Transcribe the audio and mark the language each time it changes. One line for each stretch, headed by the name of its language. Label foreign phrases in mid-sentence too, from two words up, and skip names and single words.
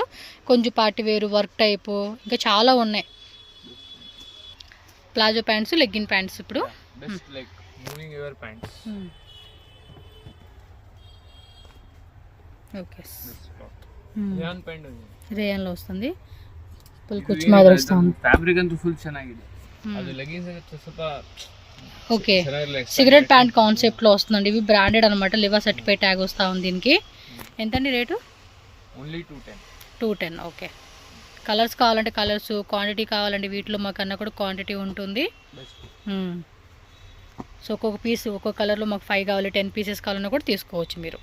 Telugu: కొంచెం పార్టీ వేరు, వర్క్ టైపు, ఇంకా చాలా ఉన్నాయి.
English: palazzo pants, leggin pants.
Telugu: ఇప్పుడు బెస్ట్ లైక్ మూవింగ్ యువర్ ప్యాంట్స్. ఓకే.
English: best cloth. rayon pant
Telugu: ఉంది. రేయన్లో వస్తుంది. ఫుల్ కుచ్చు మాదిరి వస్తుంది.
Kannada: ಫ್ಯಾಬ್ರಿಕ್ ಅಂತೂ ಫುಲ್ ಚೆನ್ನಾಗಿದೆ. ಅದು ಲೆಗಿನ್ಸ್ ಸ್ವಲ್ಪ
Telugu: ఓకే.
English: cigarette pant
Telugu: కాన్సెప్ట్లో వస్తుందండి. ఇవి బ్రాండెడ్ అనమాట, లివా
English: certified tag
Telugu: వస్తూ ఉంది దీనికి. ఎంతండి రేటు? ఓన్లీ 210. 210. ఓకే. కలర్స్ కావాలంటే కలర్స్, క్వాంటిటీ కావాలంటే వీటిలో మాకన్నా కూడా క్వాంటిటీ ఉంటుంది. సో ఒక్కొక్క పీస్ ఒక్కొక్క కలర్లో మాకు 5 కావాలి, 10 పీసెస్ కావాలన్నా కూడా తీసుకోవచ్చు మీరు.